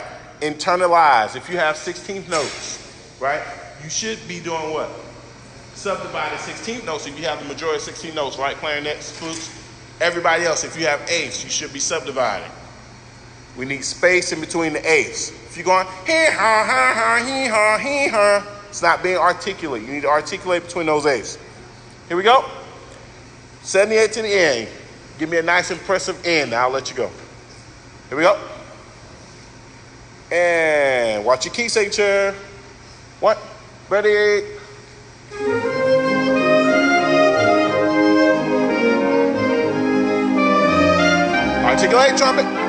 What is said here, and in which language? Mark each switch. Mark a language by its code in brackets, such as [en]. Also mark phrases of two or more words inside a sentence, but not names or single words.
[en] Internalize. If you have 16th notes, right, you should be doing what? Subdivided 16th notes if you have the majority of 16 notes, right? Clarinets, flutes, Everybody else, if you have eighths, you should be subdividing. We need space in between the eighths. If you're going, hee ha ha ha, hee ha, hee ha, it's not being articulate. You need to articulate between those eighths. Here we go. 78 to the end. Give me a nice impressive end. Now I'll let you go. Here we go. And watch your key signature. 1, ready. Articulate, trumpet.